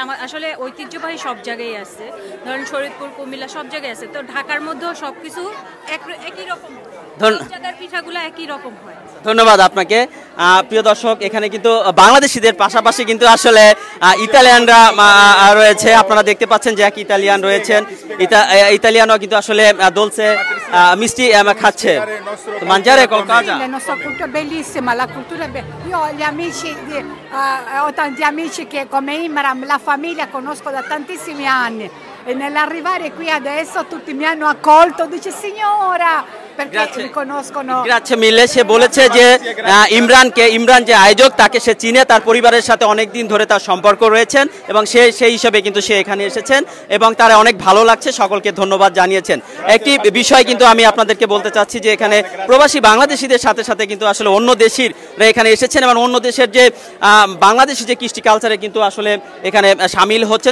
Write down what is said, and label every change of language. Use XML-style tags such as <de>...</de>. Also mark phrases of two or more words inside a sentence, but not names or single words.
<bn>আসলে ঐতিহ্যবাহী সব জায়গায় আছে, ধরেন শরীয়তপুর, কুমিল্লা সব জায়গায় আছে, তো ঢাকার মধ্যেও সব কিছু একই রকম, জায়গার পিঠাগুলো একই রকম হয়। ধন্যবাদ আপনাকে। প্রিয় দর্শক, এখানে কিন্তু বাংলাদেশিদের পাশাপাশি কিন্তু আসলে ইতালিয়ানরা রয়েছে। আপনারা দেখতে পাচ্ছেন যে এক ইতালিয়ান রয়েছেন, ইতালিয়ানও কিন্তু আসলে দোলছে, মিষ্টি খাচ্ছে।</bn> <it>mangiare qualcosa? La nostra cultura è bellissima, la cultura è io ho gli amici, ho tanti amici che come Imram, la famiglia conosco da tantissimi anni e nell'arrivare qui adesso tutti mi hanno accolto, dice signora, perché mi conoscono. Grazie mille,</it> <bn>সে বলেছে যে ইমরান যে আয়োজক তাকে সে চিনে, তার পরিবারের সাথে অনেক দিন ধরে তার সম্পর্ক রয়েছেন এবং সেই হিসাবে কিন্তু সে এখানে এসেছেন এবং তার অনেক ভালো লাগছে, সকলকে ধন্যবাদ জানিয়েছেন। একটি বিষয় কিন্তু আমি আপনাদেরকে বলতে চাচ্ছি যে এখানে প্রবাসী বাংলাদেশিদের সাথে সাথে কিন্তু আসলে অন্য দেশিরা এখানে এসেছেন এবং অন্য দেশের যে বাংলাদেশি যে কৃষ্টি কালচারে কিন্তু আসলে এখানে সামিল হচ্ছেন।</bn>